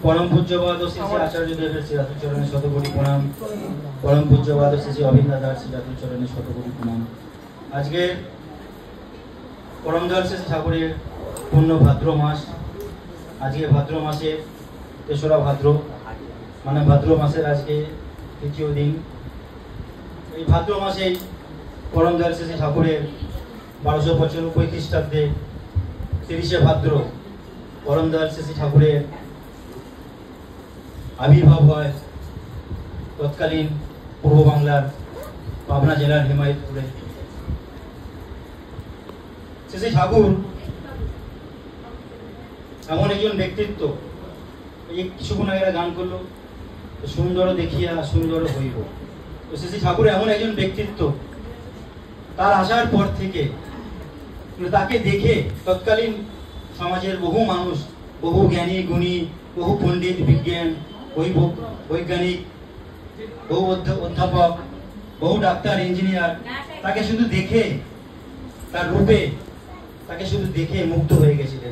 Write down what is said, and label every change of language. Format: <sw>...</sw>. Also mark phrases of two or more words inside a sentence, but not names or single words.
<bn>পরম পূজ্যপাদ শ্রী শ্রী আচার্য দেবের শ্রী চরণে শতকোটি প্রণাম। পরম পূজ্যপাদ শ্রী শ্রী অভিন্ন দাদার শ্রী চরণে শতকোটি প্রণাম। আজকে পরম দয়াল শ্রী ঠাকুরের পূর্ণ ভাদ্র মাস। আজকে ভাদ্র মাসে তেসরা ভাদ্র মানে ভাদ্র মাসের আজকে তৃতীয় দিন। ভাদ্র মাসে পরম দয়াল শ্রী ঠাকুরের 1295 খ্রীষ্টাব্দে 30 ভাদ্র পরম দয়াল শ্রী ঠাকুরের আবির্ভাব হয় তৎকালীন পূর্ব বাংলার পাবনা জেলার হিমায়েতপুরে। শ্রী ঠাকুর এমন একজন ব্যক্তিত্ব কিছুক্ষণ আগে গান করলো সুন্দর দেখিয়া সুন্দর হইব। তো শ্রী ঠাকুর এমন একজন ব্যক্তিত্ব তার আসার পর থেকে তাকে দেখে তৎকালীন সমাজের বহু মানুষ বহু জ্ঞানী গুণী বহু পণ্ডিত বিজ্ঞান বৈজ্ঞানিক বহু অধ্যাপক বহু ডাক্তার ইঞ্জিনিয়ার তাকে শুধু দেখে তার রূপে তাকে শুধু দেখে মুগ্ধ হয়ে গেছিলেন।</bn>